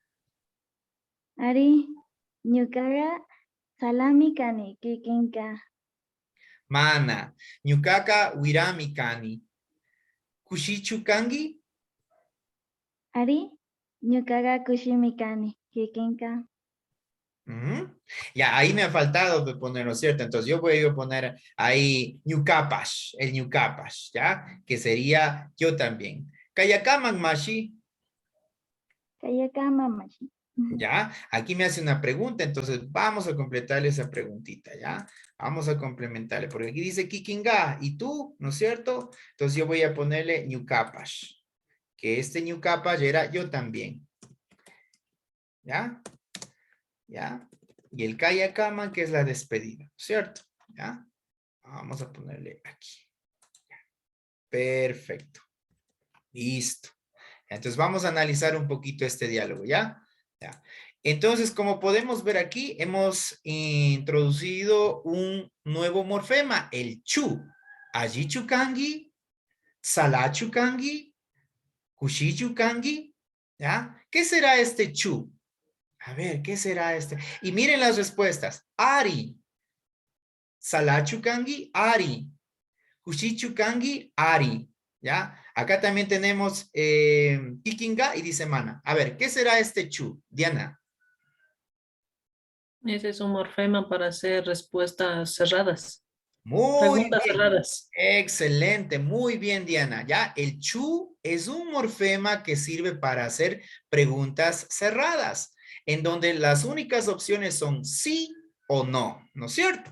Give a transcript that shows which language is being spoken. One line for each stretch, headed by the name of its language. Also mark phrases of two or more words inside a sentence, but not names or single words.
Quechua: Ari ñukaga salami kani kikinka. Mana. Ñukaka wirami kani. Kushichu kangi. Ari ñukaga kushimi kani kikinka.
Spanish: Ya, ahí me ha faltado de ponerlo, ¿cierto? Entonces yo voy a poner ahí ñukapash, el ñukapash, ¿ya? Que sería yo también.
Quechua: Kayakaman mashi. Kayakama mashi.
Spanish: ¿Ya? Aquí me hace una pregunta, entonces vamos a completarle esa preguntita, ¿ya? Vamos a complementarle, porque aquí dice kikinga, y tú, ¿no es cierto? Entonces yo voy a ponerle ñukapash, que este ñukapash era yo también. ¿Ya? ¿Ya? Y el kayakaman, que es la despedida, ¿cierto? ¿Ya? Vamos a ponerle aquí. Perfecto. Listo. Entonces vamos a analizar un poquito este diálogo, ¿ya? ¿Ya? Entonces, como podemos ver aquí, hemos introducido un nuevo morfema, el chu.
Quechua: Ajichu kangi, salachu kangi, kushichu kangi,
Spanish: ¿ya? ¿Qué será este chu? A ver, ¿qué será este? Y miren las respuestas.
Quechua: Ari. Salachu kangi, ari. Kushichu kangi, ari. ¿Ya?
Spanish: Acá también tenemos kikinga y dice mana. A ver, ¿qué será este chu? Diana. Ese es un morfema para hacer respuestas cerradas. Muy Preguntas bien. cerradas. Excelente, muy bien, Diana. Ya, el chu es un morfema que sirve para hacer preguntas cerradas, en donde las únicas opciones son sí o no, ¿no es cierto?